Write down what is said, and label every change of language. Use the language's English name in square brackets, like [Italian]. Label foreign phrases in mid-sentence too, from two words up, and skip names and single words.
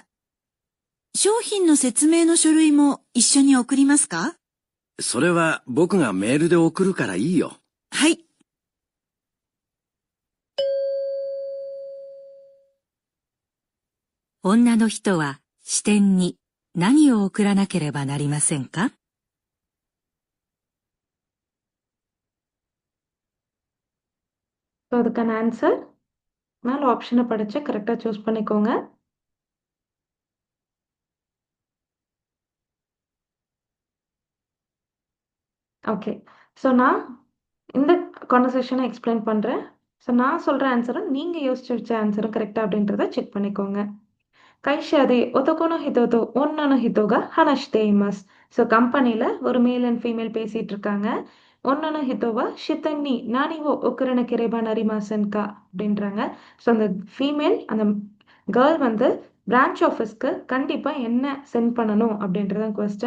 [Japanese] 商品の説明の書類も一緒に送りますか？それは僕がメールで送るからいいよ。はい。女の人は支店に何を送らなければなりませんか？ [Tamil] ஸோ அதுக்கான ஆன்சர் மேலே ஆப்ஷனை படித்து [English] correctly choose [Tamil] பண்ணிக்கோங்க. ஓகே. ஸோ நான் இந்த [English] conversation explain [Tamil] பண்ணுறேன். ஸோ நான் சொல்கிற ஆன்சரும் நீங்கள் யோசிச்சு வச்ச ஆன்சரும் கரெக்டாக அப்படின்றத செக் பண்ணிக்கோங்க. [Japanese] 会社で男の人と女の人が話しています. [Tamil] ஸோ கம்பெனியில் ஒரு [English] male and female [Tamil] பேசிகிட்டு இருக்காங்க. [Japanese] 女の人は支店に何を送らなければなりませんか அப்படின்றாங்க. [Tamil] ஸோ அந்த ஃபீமேல் அந்த கேர்ள் வந்து [English] branch office [Tamil] கண்டிப்பாக என்ன சென்ட் பண்ணணும் அப்படின்றதான் கொஸ்டின்.